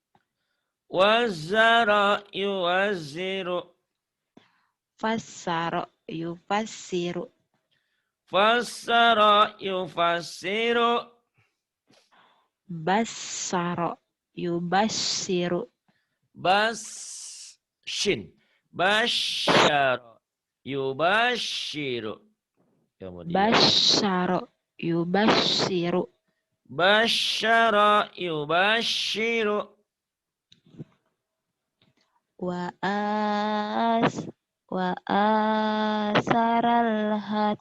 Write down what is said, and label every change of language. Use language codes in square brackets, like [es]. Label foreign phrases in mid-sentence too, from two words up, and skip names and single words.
[ar] وزّر يوزّر. فسّر يفسّر. فسّر يفسّر. بسّر يبسّر. Bashin. بشّر يبشّر. [id] Kemudian [ar] بشّر يبسّر. بشّر يبشّر. وأسر الحاتي.